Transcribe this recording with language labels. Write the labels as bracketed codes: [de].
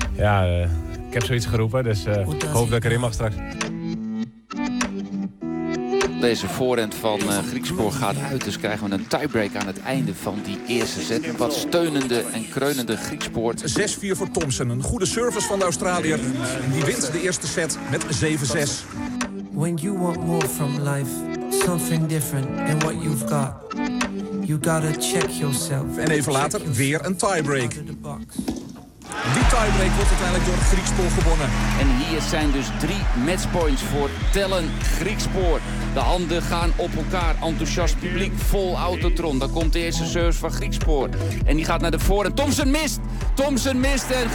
[nl] Ja, ik heb zoiets geroepen, dus ik hoop dat ik erin mag straks. Deze voorhand van Griekspoor gaat uit, dus krijgen we een tiebreak aan het einde van die eerste set. Wat steunende en kreunende Griekspoor. 6-4 voor Thompson, een goede service van de Australiër. En die wint de eerste set met 7-6. [en] When you want more from life, something different than what you've got. You gotta check yourself. [nl] En even later weer een tiebreak. Die tiebreak wordt uiteindelijk door Griekspoor gewonnen. En hier zijn dus 3 matchpoints voor Tellen Griekspoor. De handen gaan op elkaar. Enthousiast publiek vol autotron. Dan komt de eerste service van Griekspoor. En die gaat naar de voren. Thompson mist.